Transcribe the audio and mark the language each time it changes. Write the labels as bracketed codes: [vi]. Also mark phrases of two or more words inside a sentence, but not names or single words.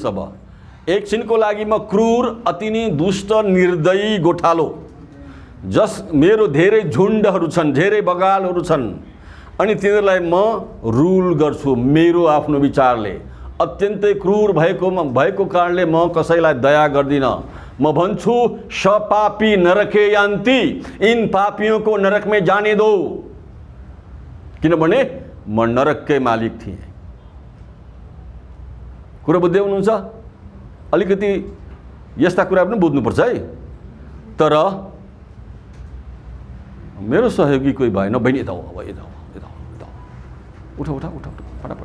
[ne] अब एकछिनको लागि म क्रूर, अति नै दुष्ट, निर्दयी गोठालो, मेरो धेरै झुण्डहरू छन्, धेरै बगालहरू छन्। अनि तिनीहरूलाई म रुल गर्छु मेरो आफ्नो विचारले, अत्यन्तै क्रूर भएको कारणले म कसैलाई दया गर्दिनँ। म भन्छु [sa] सपापी नरके यान्ति, [hi] इन पापियों को नरक में जाने दो, [ne] किनभने म नरककै मालिक थिएँ। कुरा बुझ्दै हुनुहुन्छ? अलिकति यस्ता कुरा पनि बुझ्नुपर्छ है। तर मेरो सहयोगी कोही भएन, बहिनी यता हो, यता उठ फटाफट।